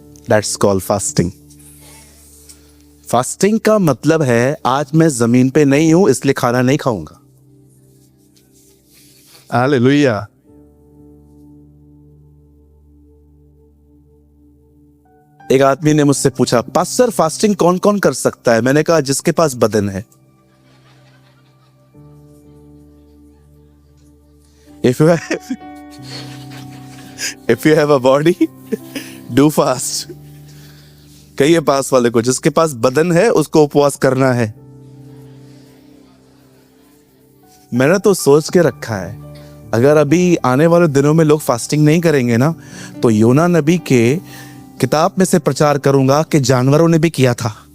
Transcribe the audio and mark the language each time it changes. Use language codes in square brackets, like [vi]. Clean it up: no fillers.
[en] That's called fasting. [hi] Fasting का मतलब है आज मैं जमीन पे नहीं हूं इसलिए खाना नहीं खाऊंगा। हालेलुया। एक आदमी ने मुझसे पूछा, पास्टर फास्टिंग कौन कौन कर सकता है? मैंने कहा जिसके पास बदन है। [en] if you have a body, do fast. [hi] कहिए पास वाले को, जिसके पास बदन है उसको उपवास करना है। मैंने तो सोच के रखा है, अगर अभी आने वाले दिनों में लोग फास्टिंग नहीं करेंगे ना, तो योना नबी के किताब में से प्रचार करूंगा कि जानवरों ने भी किया था।